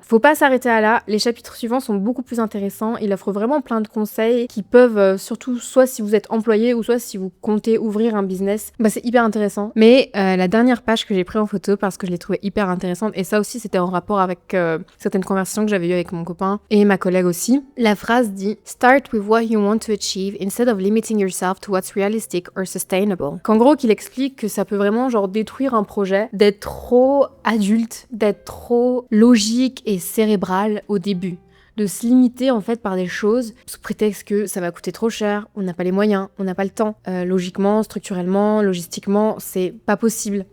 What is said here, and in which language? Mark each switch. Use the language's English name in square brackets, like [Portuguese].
[French] Faut pas s'arrêter à là, les chapitres suivants sont beaucoup plus intéressants, il offre vraiment plein de conseils qui peuvent surtout soit si vous êtes employé ou soit si vous comptez ouvrir un business, bah c'est hyper intéressant. Mais la dernière page que j'ai prise en photo parce que je l'ai trouvée hyper intéressante, et ça aussi c'était en rapport avec certaines conversations que j'avais eues avec mon copain et ma collègue aussi. La phrase dit [English] "Start with what you want to achieve instead of limiting yourself to what's realistic or sustainable." [French] Qu'en gros, qu'il explique que ça peut vraiment genre détruire un projet d'être trop adulte, d'être trop logique et cérébral au début. de se limiter en fait par des choses sous prétexte que ça va coûter trop cher, on n'a pas les moyens, on n'a pas le temps. Logiquement, structurellement, logistiquement, c'est pas possible.